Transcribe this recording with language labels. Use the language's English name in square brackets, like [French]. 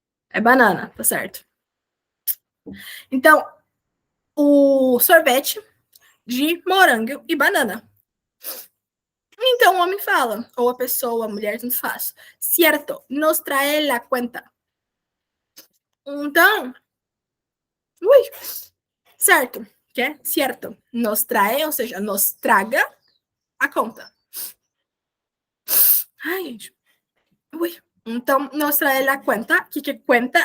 [Portuguese] É banana, tá certo. Então, o sorvete de morango e banana. Então, o homem fala, ou a pessoa, a mulher, tanto faz. [Spanish] Cierto, nos trae la cuenta. [Portuguese] Então, ui, certo, que é certo. [Spanish] Nos trae, [Portuguese] ou seja, nos traga a conta. Ai, gente. Ui. Então, [Spanish] nos trae la cuenta. [Portuguese] O que é conta?